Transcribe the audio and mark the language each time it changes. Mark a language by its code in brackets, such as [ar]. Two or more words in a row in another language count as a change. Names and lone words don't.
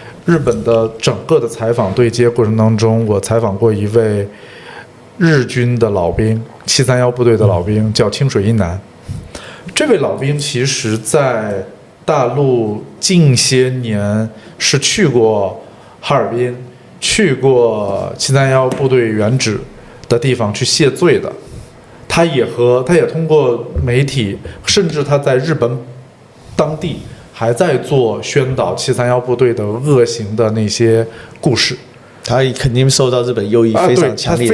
[zh] 日本的整個的採訪對接過程當中，我採訪過一位日軍的老兵，731部隊的老兵，叫清水英男。這位老兵其實在大陸近些年是去過哈爾濱，去過731部隊原址的地方去謝罪的。他也通過媒體，甚至他在日本當地還在做宣導731部隊的惡行的那些故事。他肯定受到日本右翼非常強烈的，